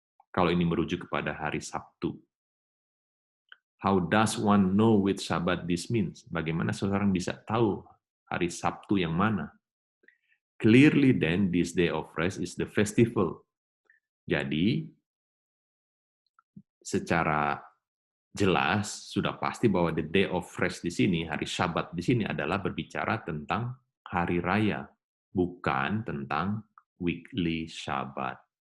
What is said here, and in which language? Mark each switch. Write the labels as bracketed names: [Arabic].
[Indonesian] Kalau ini merujuk kepada hari Sabtu. [English] How does one know which Sabbath this means? [Indonesian] Bagaimana seseorang bisa tahu hari Sabtu yang mana? [English] Clearly then, this day of rest is the festival. [Indonesian] Jadi, secara jelas, sudah pasti bahwa [English] the day of rest [Indonesian] di sini, hari Syabat di sini adalah berbicara tentang hari raya, bukan tentang weekly Syabat.